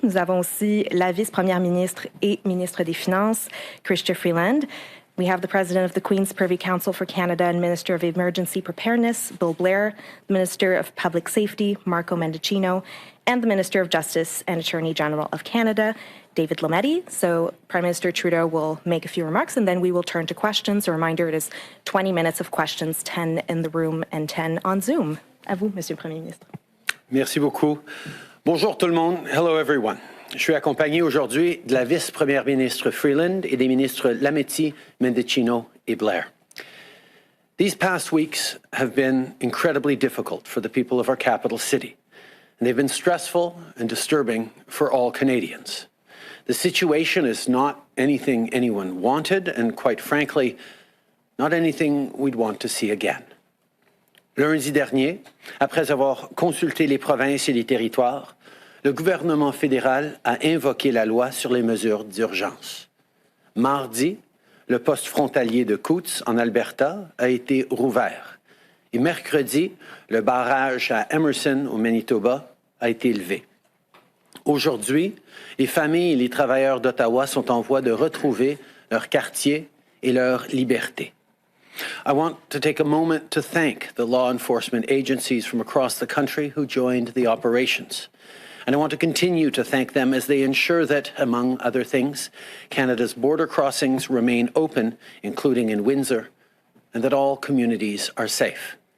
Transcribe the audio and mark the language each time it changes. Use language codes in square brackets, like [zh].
[fr] Nous avons aussi la vice-première ministre et ministre des Finances, Chrystia Freeland. [en] We have the President of the Queen's Privy Council for Canada and Minister of Emergency Preparedness, Bill Blair, the Minister of Public Safety, Marco Mendicino, and the Minister of Justice and Attorney General of Canada, David Lametti. So Prime Minister Trudeau will make a few remarks and then we will turn to questions. A reminder, it is 20 minutes of questions, 10 in the room and 10 on Zoom. [fr] À vous, Monsieur le Premier ministre. Merci beaucoup. Bonjour tout le monde. [en] Hello everyone. [fr] Je suis accompagné aujourd'hui de la vice-première ministre Freeland et des ministres Lametti, Mendicino et Blair. [en] These past weeks have been incredibly difficult for the people of our capital city, and they've been stressful and disturbing for all Canadians. The situation is not anything anyone wanted, and quite frankly, not anything we'd want to see again. [fr] Lundi dernier, après avoir consulté les provinces et les territoires, le gouvernement fédéral a invoqué la loi sur les mesures d'urgence. Mardi, le poste frontalier de Coutts, en Alberta, a été rouvert. Et mercredi, le barrage à Emerson, au Manitoba, a été levé. Aujourd'hui, les familles et les travailleurs d'Ottawa sont en voie de retrouver leur quartier et leur liberté. [en] I want to take a moment to thank the law enforcement agencies from across the country who joined the operations. And I want to continue to thank them as they ensure that, among other things, Canada's border crossings remain open, including in Windsor, and that all communities are safe.